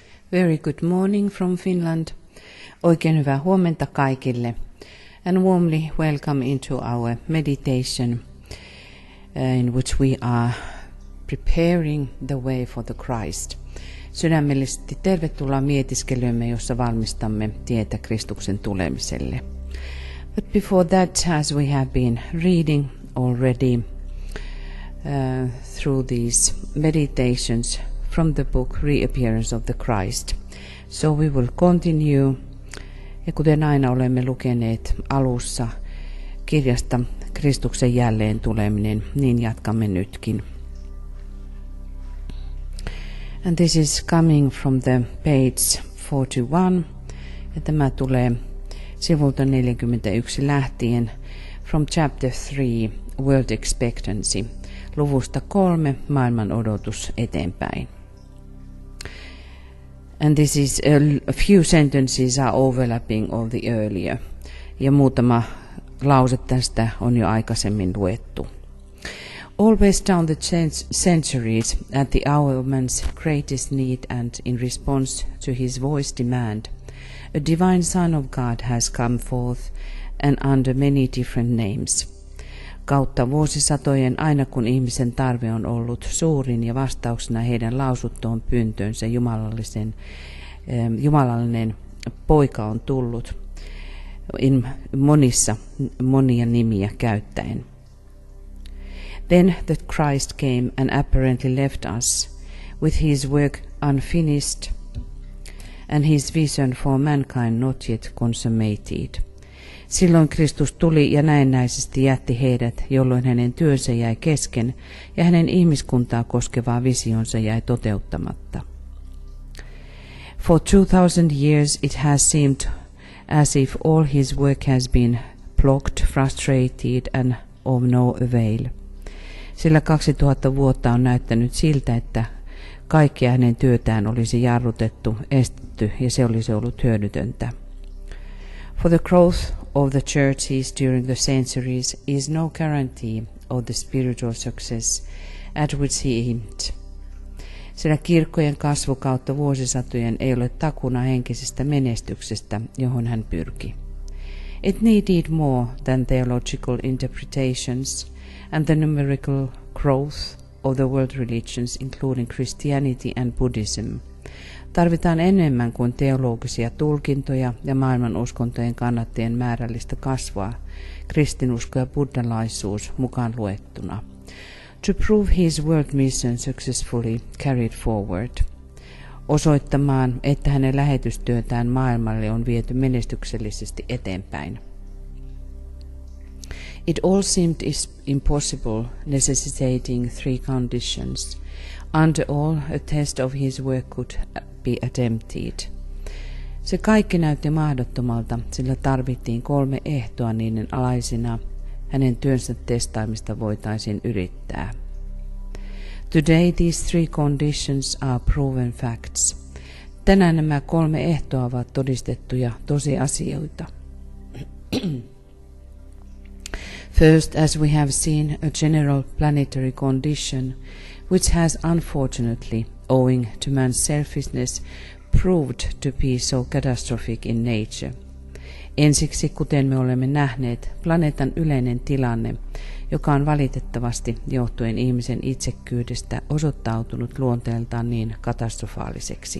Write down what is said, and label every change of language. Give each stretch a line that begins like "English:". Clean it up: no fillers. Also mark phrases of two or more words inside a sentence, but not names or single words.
English: Very good morning from Finland.
Finnish: Oikein hyvää huomenta kaikille.
English: And warmly welcome into our meditation in which we are preparing the way for the Christ.
Finnish: Sydämellisesti tervetuloa mietiskelyymme, jossa valmistamme tietä Kristuksen tulemiselle.
English: But before that, as we have been reading already through these meditations from the book Reappearance of the Christ, so we will continue.
Finnish: Ja kuten aina olemme lukeneet alussa kirjasta Kristuksen jälleen tuleminen, niin jatkamme nytkin.
English: And this is coming from the page 41.
Finnish: Ja tämä tulee sivulta 41 lähtien
English: from chapter 3, World Expectancy,
Finnish: luvusta 3, maailman odotus eteenpäin.
English: And this is a few sentences are overlapping of the earlier.
Finnish: Ja muutama lause tästä on jo aikaisemmin luettu.
English: Always down the centuries, at the hour of man's greatest need and in response to his voice demand, a divine Son of God has come forth and under many different names.
Finnish: Kautta vuosisatojen, aina kun ihmisen tarve on ollut suurin ja vastauksena heidän lausuttoon pyyntöönsä jumalallinen poika on tullut monia nimiä käyttäen.
English: Then the Christ came and apparently left us with his work unfinished and his vision for mankind not yet consummated.
Finnish: Silloin Kristus tuli ja näennäisesti jätti heidät, jolloin hänen työnsä jäi kesken ja hänen ihmiskuntaa koskevaa visionsa jäi toteuttamatta.
English: For 2000 years it has seemed as if all his work has been blocked, frustrated and of no avail.
Finnish: Sillä 2000 vuotta on näyttänyt siltä, että kaikkea hänen työtään olisi jarrutettu, estetty ja se olisi ollut hyödytöntä.
English: For the growth of the churches during the centuries is no guarantee of the spiritual success at which he aimed.
Finnish: Sillä kirkkojen kasvu kautta vuosisatojen ei ole takuna henkisestä menestyksestä, johon hän pyrki.
English: It needed more than theological interpretations and the numerical growth of the world religions, including Christianity and Buddhism.
Finnish: Tarvitaan enemmän kuin teologisia tulkintoja ja maailman uskontojen kannattajien määrällistä kasvua, kristinusko ja buddhalaisuus mukaan luettuna.
English: To prove his world mission successfully carried forward.
Finnish: Osoittamaan, että hänen lähetystyötään maailmalle on viety menestyksellisesti eteenpäin.
English: It all seemed impossible, necessitating three conditions. Under all, a test of his work could be attempted.
Finnish: Se kaikki näytti mahdottomalta, sillä tarvittiin 3 ehtoa niiden alaisina. Hänen työnsä testaamista voitaisiin yrittää.
English: Today these 3 conditions are proven facts.
Finnish: Tänään nämä 3 ehtoa ovat todistettuja tosiasioita.
English: First, as we have seen, a general planetary condition which has unfortunately, owing to man's selfishness, proved to be so catastrophic in nature.
Finnish: Ensiksi, kuten me olemme nähneet, planeetan yleinen tilanne, joka on valitettavasti johtuen ihmisen itsekkyydestä osoittautunut luonteeltaan niin katastrofaaliseksi.